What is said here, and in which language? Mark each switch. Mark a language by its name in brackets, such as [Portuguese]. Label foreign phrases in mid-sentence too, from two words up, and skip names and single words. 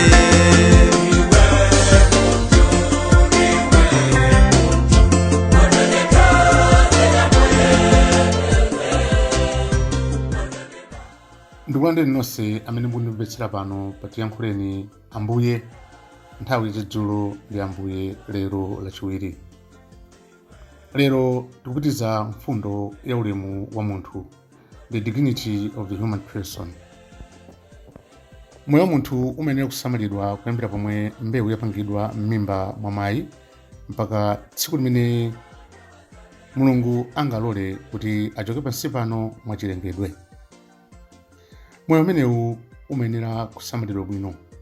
[Nyanja] Ndikulandeni nonse amene mukundimvetsera pano pa Tiyankhuleni Ambuye, nthawi yachidzulo ndi Ambuye lero lachiwiri. Lero tikupitiza mfundo ya ulemu wa munthu, [English] the dignity of the human person. [Nyanja] Moyo wa munthu umayenera kusamalidwa kuyambira pomwe mbewu yapangidwa m'mimba mwa mayi mpaka tsiku limene Mulungu angalole kuti achoke pansi pano mwachilengedwe. Moyo umenewu umayenera kusamalidwa bwino.